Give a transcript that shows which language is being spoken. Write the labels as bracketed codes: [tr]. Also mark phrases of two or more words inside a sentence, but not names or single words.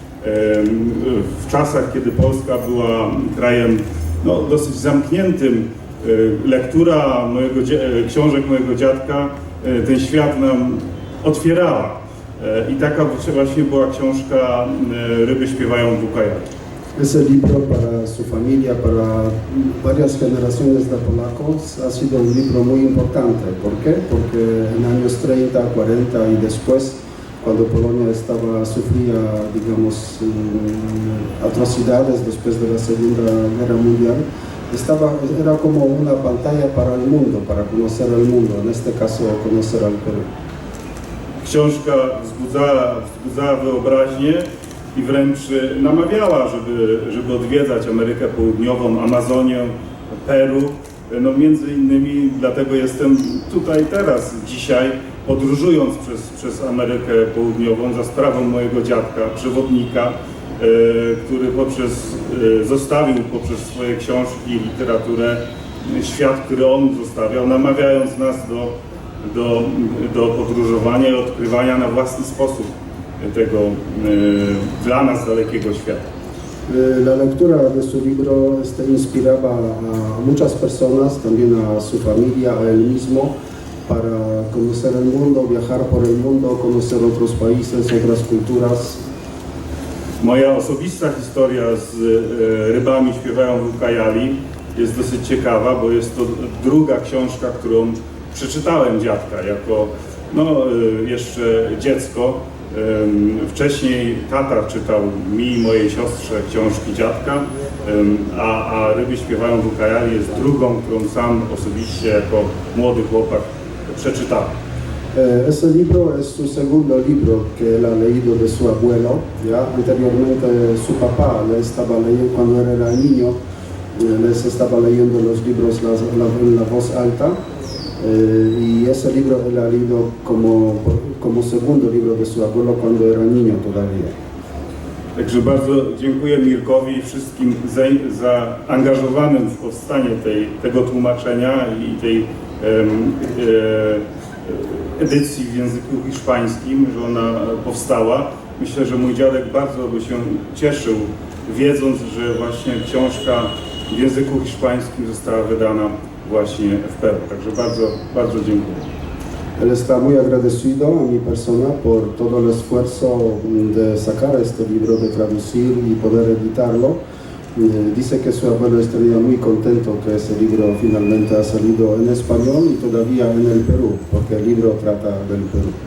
[pl] W czasach, kiedy Polska była krajem dosyć zamkniętym, lektura książek mojego dziadka ten świat nam otwierała. I taka właśnie była książka Ryby śpiewają w Ucayali. [es] Ese libro para su familia, para varias generaciones de polacos, ha sido un libro muy importante. ¿Por qué? Porque en años 30, 40 y después, cuando Polonia sufría, digamos, atrocidades después de la Segunda Guerra Mundial, era como una pantalla para el mundo, para conocer el mundo, en este caso conocer al Perú. [pl] Książka wzbudzała wyobraźnię i wręcz namawiała, żeby odwiedzać Amerykę Południową, Amazonię, Peru. No między innymi dlatego jestem tutaj teraz, dzisiaj, podróżując przez Amerykę Południową za sprawą mojego dziadka, przewodnika, który zostawił poprzez swoje książki, literaturę, świat, który on zostawiał, namawiając nas do podróżowania i odkrywania na własny sposób tego dla nas dalekiego świata. [es] La lectura de su libro inspiraba a muchas personas, también a su familia, a él mismo, para conocer el mundo, viajar por el mundo, conocer otros países, otras culturas. [pl] Moja osobista historia z Rybami śpiewają w Ucayali jest dosyć ciekawa, bo jest to druga książka, którą przeczytałem dziadka jako jeszcze dziecko. Wcześniej tata czytał mi i mojej siostrze książki dziadka, a Ryby śpiewają w Ucayali jest drugą, którą sam osobiście jako młody chłopak przeczytałem. [es] Ese libro es su segundo libro que él ha leído de su abuelo. ¿Ya? Anteriormente su papá le estaba leyendo, cuando él era niño, les estaba leyendo los libros en la voz alta. Y ese libro él ha leído como segundo libro de su abuelo cuando era niño todavía. [pl] Także bardzo dziękuję Mirkowi i wszystkim zaangażowanym w powstanie tego tłumaczenia i tej edycji w języku hiszpańskim, że ona powstała. myślę, że mój dziadek bardzo by się cieszył, wiedząc, że właśnie książka w języku hiszpańskim została wydana właśnie w Peru. Także bardzo, bardzo dziękuję. [es] Él está muy agradecido a mi persona por todo el esfuerzo de sacar este libro, de traducir y poder editarlo. Dice que su abuelo estaría muy contento que ese libro finalmente ha salido en español y todavía en el Perú, porque el libro trata del Perú.